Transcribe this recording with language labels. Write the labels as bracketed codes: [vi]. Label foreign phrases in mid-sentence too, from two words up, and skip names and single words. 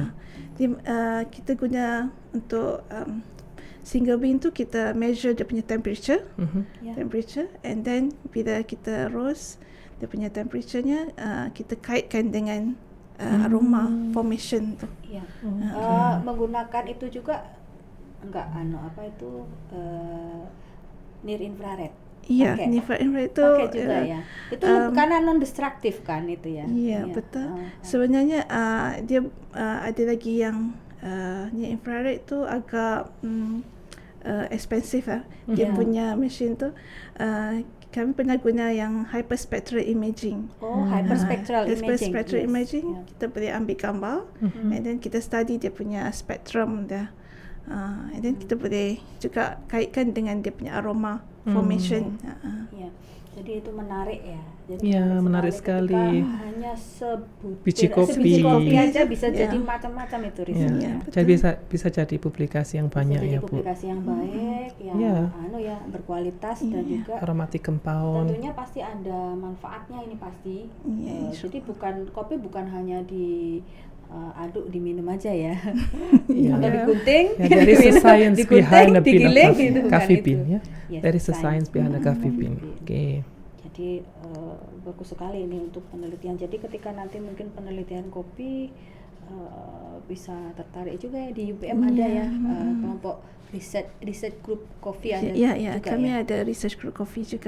[ms] Kita guna untuk [en] single bean [ms] tu kita measure dia punya temperature, temperature, [en] and then [ms] bila kita roast dia punya temperature-nya kita kaitkan dengan [en] aroma formation [ms] tu. [id] Ya. Menggunakan itu juga enggak [en] near infrared. [id] Iya, infrared itu pakai juga ya. Itu karena non destruktif kan itu ya. [ms] Iya, betul. Sebenarnya dia ada lagi yang [en] near infrared [ms] tu agak expensive lah. Dia punya mesin tu kami pernah guna yang [en] hyperspectral imaging. Hyperspectral imaging. [ms] Kita boleh ambil gambar [en] and then [ms] kita study dia punya spectrum dia. [en] And then [ms] kita boleh juga kaitkan dengan dia punya [en] aroma formation. [id] Jadi itu menarik ya. Jadi menarik sekali. Hanya biji kopi aja bisa jadi macam-macam itu risetnya. Jadi bisa jadi publikasi yang banyak ya, Bu. Publikasi yang baik, yang berkualitas dan juga [en] aromatic compound. [id] Tentunya pasti ada manfaatnya ini pasti. Jadi kopi bukan hanya aduk diminum aja ya. Atau digunting. [en] There is a science behind the bean gitu, coffee bean ya. Yes, there is a science behind the coffee bean. Okay. [id] Jadi bagus sekali ini untuk penelitian. Jadi ketika nanti mungkin penelitian kopi bisa tertarik juga ya di UPM ada ya kelompok [en] research group [id] kopi ada juga. [ms] Kami ada [en] research group [ms] kopi juga